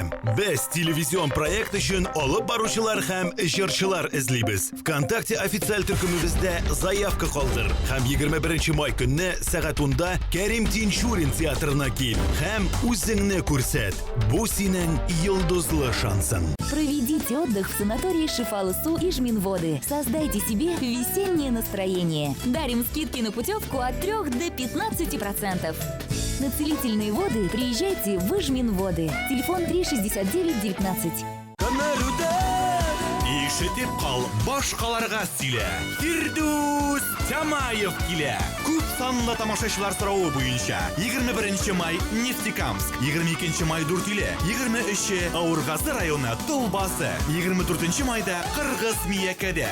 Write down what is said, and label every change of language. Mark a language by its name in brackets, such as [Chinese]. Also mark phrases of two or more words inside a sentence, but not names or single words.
[Tatar] Без телевизион проект өчен алып баручылар һәм җырчылар эзлибез. ВКонтакте официаль төркемебездә заявка калдыр. Һәм 21 май көнне сәгать 10-да Кәрим Тинчурин театрына кил. Һәм үзеңне күрсәт. Бу синең йолдызлы шансың. [Russian] Проведите отдых в санатории Шифалысу и Жминводы. Создайте себе весеннее настроение. Дарим скидки на путевку от 3 до 15%. На целительные воды приезжайте в Жминводы. Телефон 36919. [Tatar] Ишетеп кал, башкаларга сөйлә. Фирдус Тамаев килә. Күп санлы тамашачылар сорауы буенча 21 май Нефтекамск, 22 май Дүртөйле, 23 Авыргазы районы Толбасы, 24 майда Кыргыз Миякәдә.